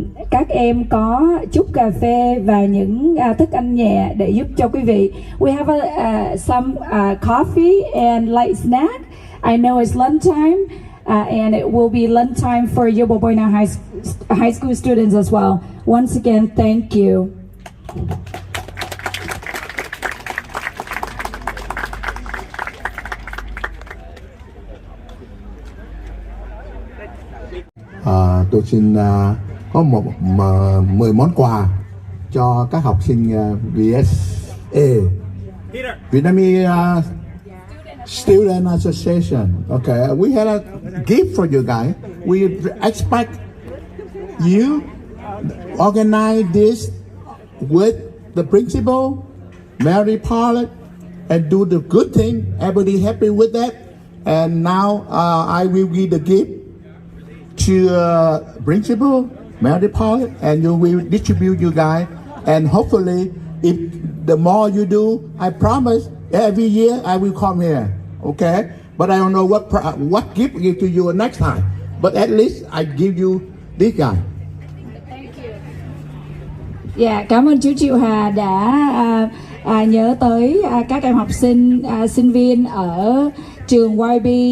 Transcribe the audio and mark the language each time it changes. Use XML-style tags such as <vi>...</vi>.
<vi>Các em có chút cà phê và những thức ăn nhẹ để giúp cho quý vị.</vi> <en>We have some coffee and light snack. I know it's lunchtime, and it will be lunchtime for Yerba Buena High School students as well. Once again, thank you.</en> <vi>Tôi xin có 10 món quà cho các học sinh VSA, Vietnamese Student Association.</vi> <en>Okay, we had a gift for you guys. We expect you organize this with the principal, Mary Pilot, and do the good thing. Everybody happy with that. And now I will give the gift to principal, Mary Pilot, and you will distribute you guys. And hopefully, if the more you do, I promise every year I will come here. Okay, but I don't know what gift to give to you next time. But at least I give you this guy.</en> <vi>Dạ, cảm ơn chú Triệu Hà đã nhớ tới các em học sinh, sinh viên ở trường YB.</vi>